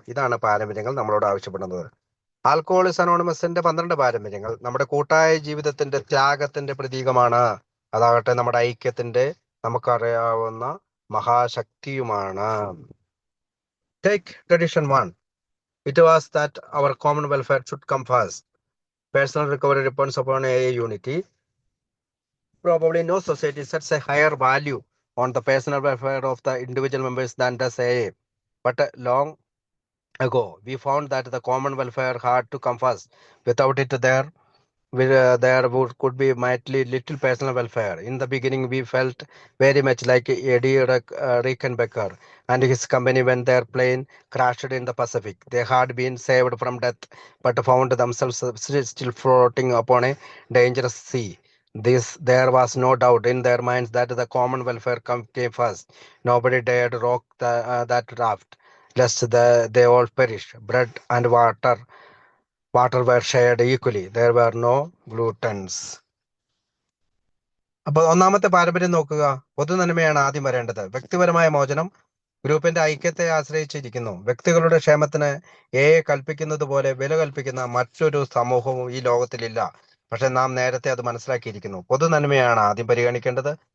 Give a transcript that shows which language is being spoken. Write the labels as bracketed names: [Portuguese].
[Malayalam] ഇതാണ് പാരമ്പര്യങ്ങൾ നമ്മളോട് ആവശ്യപ്പെടുന്നത്. ആൽക്കഹോളിക്സ് അനോണിമസിന്റെ 12 പാരമ്പര്യങ്ങൾ നമ്മുടെ കൂട്ടായ ജീവിതത്തിന്റെ ത്യാഗത്തിന്റെ പ്രതീകമാണ്. അതാകട്ടെ നമ്മുടെ ഐക്യത്തിന്റെ നമുക്കറിയാവുന്ന മഹാശക്തിയുമാണ്. [English] Take tradition 1. It was that our common welfare should come first. Personal recovery depends upon a unity. Probably no society sets a higher value on the personal welfare of the individual members than does AA. But long ago, we found that the common welfare had to come first. Without it, there could be mightily little personal welfare. In the beginning, we felt very much like Eddie Rickenbacker and his company when their plane crashed in the Pacific. They had been saved from death, but found themselves still floating upon a dangerous sea. There was no doubt in their minds that the common welfare came first. Nobody dared rock that raft, lest they all perish. Bread and water were shared equally. There were no gluttons. [Malayalam] അപ്പോൾ ഒന്നാമത്തെ പാരമ്പര്യം നോക്കുക. പൊതുനന്മയാണ് ആദ്യം വരേണ്ടത്. വ്യക്തിപരമായ മോചനം ഗ്രൂപ്പിന്റെ ഐക്യത്തെ ആശ്രയിച്ചിരിക്കുന്നു. വ്യക്തികളുടെ ക്ഷേമത്തിന് കൽപ്പിക്കുന്നത് പോലെ വില കൽപ്പിക്കുന്ന മറ്റൊരു സമൂഹവും ഈ ലോകത്തിലില്ല. പക്ഷെ നാം നേരത്തെ അത് മനസ്സിലാക്കിയിരിക്കുന്നു. പൊതുനന്മയാണ് ആദ്യം പരിഗണിക്കേണ്ടത്.